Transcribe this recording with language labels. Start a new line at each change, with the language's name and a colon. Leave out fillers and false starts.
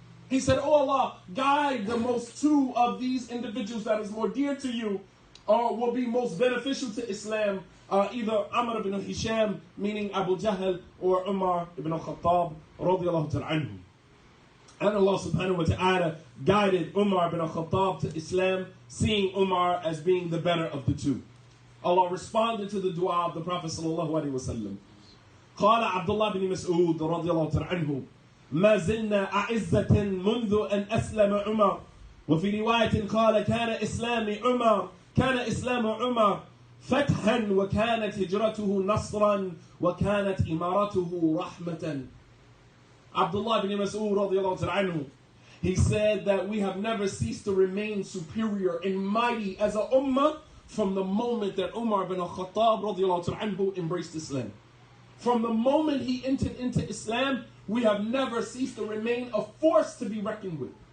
English: He said, "Oh Allah, guide the most two of these individuals that is more dear to you, or will be most beneficial to Islam, either Amr ibn Hisham, meaning Abu Jahl, or Umar ibn Khattab, radiallahu ta'ala anhu." And Allah subhanahu wa ta'ala guided Umar ibn Khattab to Islam, seeing Umar as being the better of the two. Allah responded to the dua of the Prophet sallallahu alaihi wasallam.
Arabic: قال عبد الله بن مسعود رضي الله تعالى عنه: ما زلنا أعزة منذ أن أسلم عمر. وفي رواية قال كان إسلام عمر فتحا وكانت هجرته نصرا وكانت إمارته رحمة.
English: Abdullah ibn Mas'ud radiallahu ta'ala anhu, he said that we have never ceased to remain superior and mighty as a ummah from the moment that Umar ibn Khattab radiallahu ta'ala anhu embraced Islam. From the moment he entered into Islam, we have never ceased to remain a force to be reckoned with.